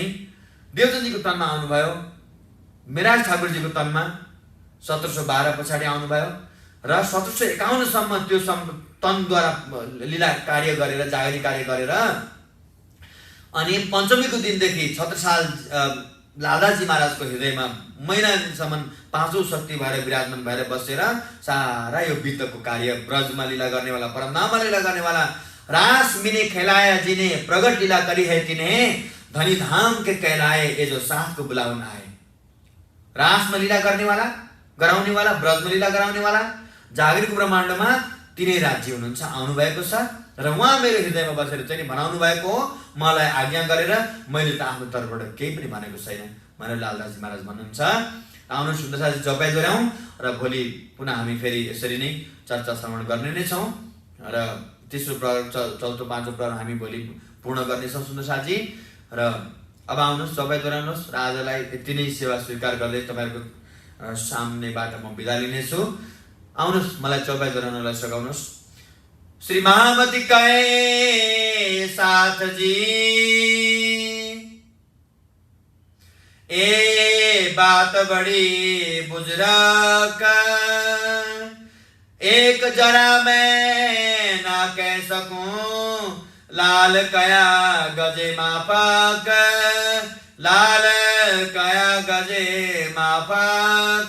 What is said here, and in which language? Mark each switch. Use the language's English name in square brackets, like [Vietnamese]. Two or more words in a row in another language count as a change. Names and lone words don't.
[Nepali] देवचन्दजीको तनमा आउनुभयो, मिराज ठाकुरजीको तनमा 1712 पछाडि आउनुभयो र 1751 सम्म त्यो तनद्वारा लीला कार्य गरेर, जागरी कार्य गरेर, अनि पञ्चमीको दिनदेखि छत्रसाल लालदासजी महाराजको हृदयमा महिनासम्म 5औं शक्ति भएर विराजमान भएर बसेर सारा यो वित्तको कार्य, ब्रजमा लीला गर्नेवाला, परमधाममा लीला गर्नेवाला, [Hindi] रास मिने खेलाया जिने प्रगट लीला करी है तिन्हें, धनी धाम के कहलाए ये जो साथ को बुलाउन आए। [Nepali] रासमा लीला गर्नेवाला, गराउनेवाला, ब्रजमा लीला गराउनेवाला, जागृत ब्रह्माण्डमा तिनै राज्य हुनुहुन्छ, आउनुभएको छ। र उहाँ मेरो हृदयमा बसेर चाहिँ भनाउनु भएको हो, मलाई आज्ञा गरेर, मैले त आफ्नो तर्फबाट केही पनि भनेको छैन भनेर लालदासजी महाराज भन्नुहुन्छ। आउनुहोस् सुन्दर साथी जपै दोहोऱ्याउँ र भोलि पुनः हामी फेरि यसरी नै चर्चा श्रवण गर्ने नै छौँ र तेस्रो प्रहर चौथो पाँचौँ प्रहर हामी भोलि पूर्ण गर्नेछौँ सुन्दर साथी। र अब आउनुहोस् जपै दोहोऱ्याउनुहोस् र आजलाई यति नै सेवा स्वीकार गर्दै तपाईँहरूको सामनेबाट म बिदा लिनेछु। आउनुहोस् मलाई चौपाई दोहोऱ्याउनलाई सघाउनुहोस्। [Hindi] श्री महामती कहे साथ जी ए बात बड़ी बुजुर्ग एक जरा मैं ना कह सकूं लाल कया गजे माफक लाल कया गजे माफक।